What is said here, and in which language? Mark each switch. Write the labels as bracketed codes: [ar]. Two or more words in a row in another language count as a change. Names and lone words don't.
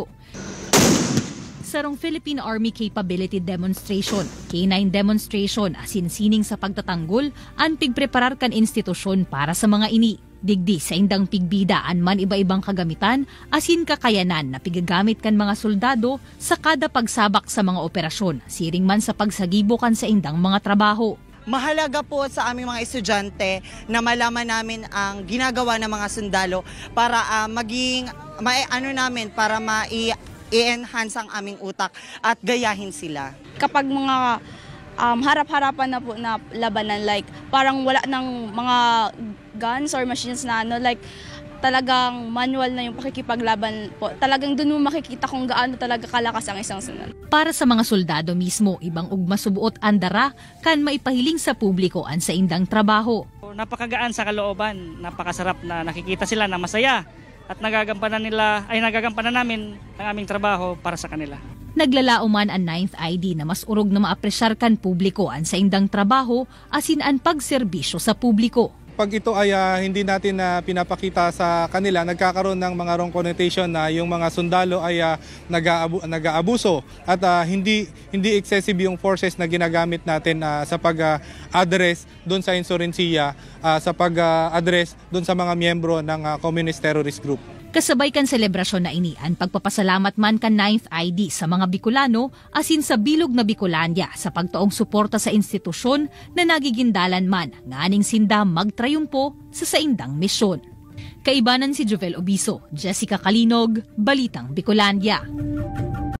[bik] Sarong Philippine Army Capability Demonstration, K9 Demonstration asin sining sa pagtatanggol, an pigpreparar kan institusyon para sa mga ini. Digdi sa indang pigbidaan man iba-ibang kagamitan asin kakayanan na pigagamit kan mga soldado sa kada pagsabak sa mga operasyon, siring man sa pagsagibo kan sa indang mga trabaho. [tl] Mahalaga po sa aming mga estudyante na malaman namin ang ginagawa ng mga sundalo para para i-enhance ang aming utak at gayahin sila. Kapag mga harap-harapan na po na labanan, like parang wala ng mga [en] guns or machines [tl] na talagang manual na yung pakikipaglaban po. Talagang doon mo makikita kung gaano talaga kalakas ang isang sunod. [bik] Para sa mga soldado mismo, ibang ugma subuot andara kan maipahiling sa publiko an sa indang trabaho. [tl] Napakagaan sa kalooban, napakasarap na nakikita sila na masaya at nagagampanan namin ang aming trabaho para sa kanila. [bik] Naglalauman ang 9th ID na mas urog na maapresyar kan publiko an sa indang trabaho asin ang pagserbisyo sa publiko. [tl] Pag ito ay hindi natin pinapakita sa kanila, nagkakaroon ng mga [en] wrong connotation [tl] na yung mga sundalo ay nag-aabuso at hindi excessive yung forces na ginagamit natin sa pag-address doon sa insurensiya, sa pag-address doon sa mga miyembro ng [en] communist terrorist group. [bik] Kasabay kan selebrasyon na ini, ang pagpapasalamat man kan 9th ID sa mga Bicolano asin sa bilog na Bicolandia sa pagtuong suporta sa institusyon na nagigindalan man nganing sinda magtrayumpo sa saindang misyon. Kaibanan si Jovel Obiso, Jessica Calinog, Balitang Bicolandia.